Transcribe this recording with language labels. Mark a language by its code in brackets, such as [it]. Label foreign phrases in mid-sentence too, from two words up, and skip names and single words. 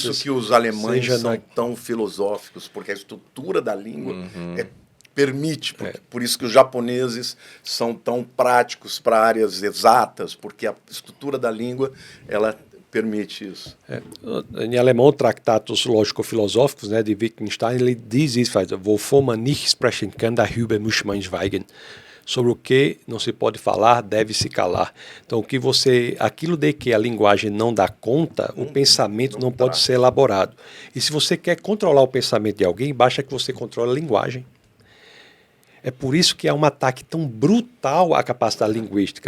[pt] Por isso que os alemães são tão filosóficos, porque a estrutura da língua permite, por isso que os japoneses são tão práticos para áreas exatas, porque a estrutura da língua, ela permite isso. Em alemão, Tratatus Lógico-Filosóficos, né, de Wittgenstein, ele diz isso, [de] wovon man nicht sprechen kann, darüber muss man schweigen. [pt] Sobre o que não se pode falar, deve se calar. Então, aquilo de que a linguagem não dá conta, o pensamento não pode ser elaborado. E se você quer controlar o pensamento de alguém, basta que você controle a linguagem. É por isso que há um ataque tão brutal à capacidade linguística.